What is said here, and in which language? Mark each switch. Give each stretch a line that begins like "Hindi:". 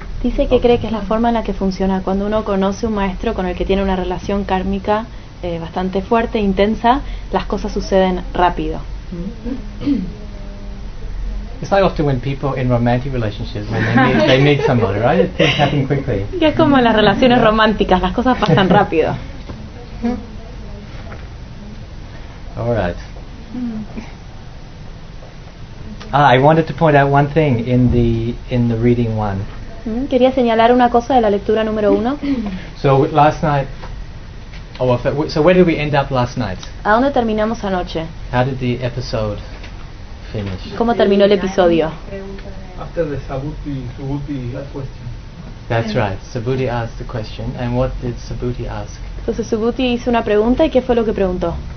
Spanish: Dice que cree que es la forma en la que funciona. Cuando uno conoce un maestro con el que tiene una relación kármica bastante fuerte, intensa, las cosas suceden rápido.
English: It's like often when people in romantic relationships, when they meet somebody, right? It things happen quickly.
Spanish: Que es como en las relaciones románticas, las cosas pasan rápido.
English: All right. I wanted to point out one thing in the reading one.
Spanish: Quería señalar una cosa de la lectura número uno.
English: So last night. So where did we end up last night?
Spanish: ¿A dónde terminamos anoche?
English: How did the episode finish?
Spanish: ¿Cómo terminó el episodio?
English: After the Subhuti asked question. That's right. Subhuti asked the question, and what did Subhuti ask?
Spanish: Entonces Subhuti hizo una pregunta, ¿y qué fue lo que preguntó?